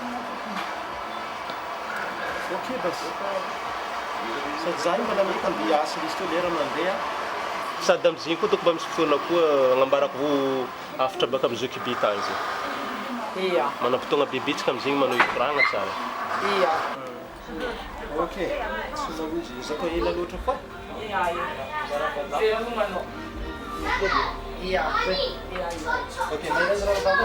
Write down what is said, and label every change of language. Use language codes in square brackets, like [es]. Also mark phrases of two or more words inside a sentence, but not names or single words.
[mg] Okey basi. Sady za io mbola mahita andeha hiasa izy teo lera mandeha. Sady am'zegny koa toko mba misy fotoana koa agnambarako afatra baka amin'ny occupé tany zegny. Iya. Manam-potoagna bebetsika am'zegny manao hikoragna tsara. Iya. Okey. Tsy mahozy izy koa ela loatra fa. Iya, iya. Velomanao. Iya, iya. Okey, mahazo raha baba.